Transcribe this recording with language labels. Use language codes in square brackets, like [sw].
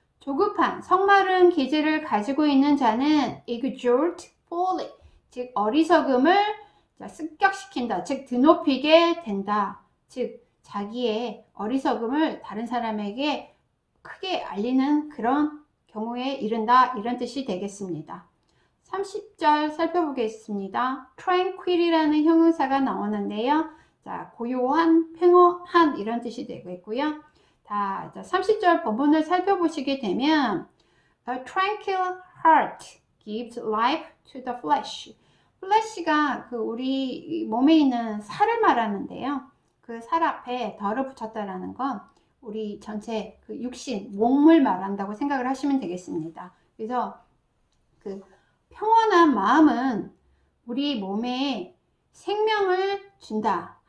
[ko] 조급한, 성마른 기질을 가지고 있는 자는 [en] exalt folly, [ko] 즉 어리석음을 습격시킨다, 즉 드높이게 된다, 즉 자기의 어리석음을 다른 사람에게 크게 알리는 그런 경우에 이른다 이런 뜻이 되겠습니다. 30절 살펴보겠습니다. tranquil이라는 형용사가 나오는데요. 자, 고요한, 평온한 이런 뜻이 되겠고요. 자, 30절 본문을 살펴보시게 되면 [en] A tranquil heart gives life to the flesh. [ko] flesh가 그 우리 몸에 있는 살을 말하는데요. 그 살 앞에 덜을 붙였다라는 건 우리 전체 그 육신, 몸을 말한다고 생각을 하시면 되겠습니다. 그래서 그 평온한 마음은 우리 몸에 생명을 준다.